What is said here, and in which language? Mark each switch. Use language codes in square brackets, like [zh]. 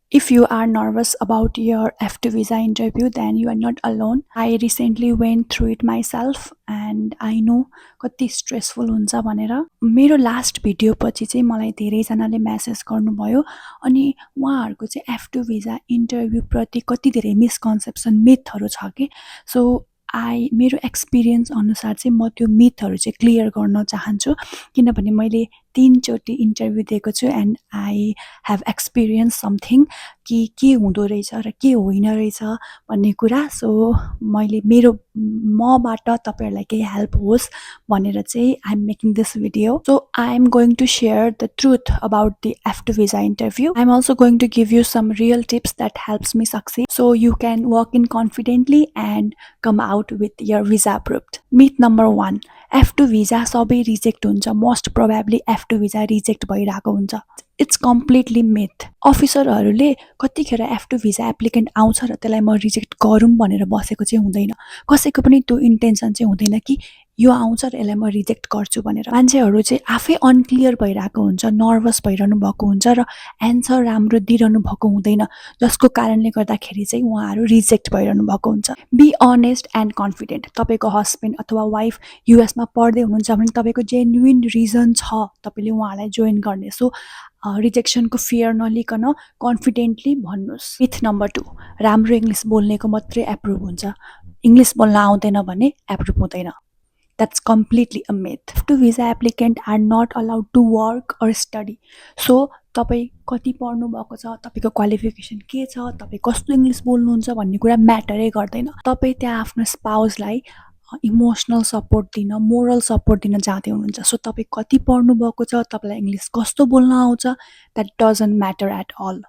[en] If you are nervous about your F2 visa interview, then you are not alone. I recently went through it myself and I know [ne] कति stressful हुन्छ भनेर। मेरो last video पछि चाहिँ मलाई धेरैजनाले message गर्नुभयो अनि उहाँहरूको चाहिँ F2 भिजा इन्टरभ्यू प्रति कति धेरै मिसकन्सेप्सन मिथहरू छ कि सो मेरो एक्सपिरियन्स अनुसार चाहिँ म त्यो मिथहरू चाहिँ क्लियर गर्न चाहन्छु किनभने मैले 3 चोटि इन्टरभ्यू दिएको छु [en] and I have experience something [ne] कि के हुँदो रहेछ र के होइन रहेछ भन्ने कुरा सो मैले मबाट तपाईहरुलाई केही हेल्प होस् भनेर चाहिँ [en] I am making this video so I am going to share the truth about the F2 visa interview. I'm also going to give you some real tips that helps me succeed so you can walk in confidently and come out with your visa approved. [ne] Myth number 1, F2 visa सबै reject हुन्छ most probably F2 visa reject भइरहेको हुन्छ [en] it's completely myth [ne] अफिसरहरूले कतिखेर F2 visa applicant आउँछ र त्यसलाई म रिजेक्ट गरौँ भनेर बसेको चाहिँ हुँदैन कसैको पनि त्यो इन्टेन्सन चाहिँ हुँदैन कि यो आउँछ र यसलाई म रिजेक्ट गर्छु भनेर मान्छेहरू चाहिँ आफै अनक्लियर भइरहेको हुन्छ नर्भस भइरहनु भएको हुन्छ र एन्सर राम्रो दिइरहनु भएको हुँदैन जसको कारणले गर्दाखेरि चाहिँ उहाँहरू रिजेक्ट भइरहनु भएको हुन्छ [en] be honest and confident [ne] तपाईको हस्बेन्ड अथवा वाइफ युएसमा पढ्दै हुनुहुन्छ भने तपाईको जेन्युइन रिजन छ तपाईले उहाँलाई जोइन गर्ने so रिजेक्सनको fear नलिकन confidently भन्नुस् myth number 2 राम्रो इंग्लिश बोल्नेको मात्रै एप्रुभ हुन्छ इंग्लिश बोल्न आउँदैन भने एप्रुभ हुँदैन [en] That's completely a myth. F2 visa applicant are not allowed to work or study. [ne] So, तपाई कति पढ्नु भएको छ तपाईको क्वालिफिकेसन के छ तपाई कस्तो इंग्लिश बोल्नुहुन्छ भन्ने कुरा म्याटरै गर्दैन तपाई त्यहाँ आफ्नो स्पाउसलाई इमोशनल सपोर्ट दिन मोरल सपोर्ट दिन जाँदै हुनुहुन्छ सो तपाई कति पढ्नु भएको छ तपाईलाई इंग्लिश कस्तो बोल्न आउँछ [en] that doesn't matter at all.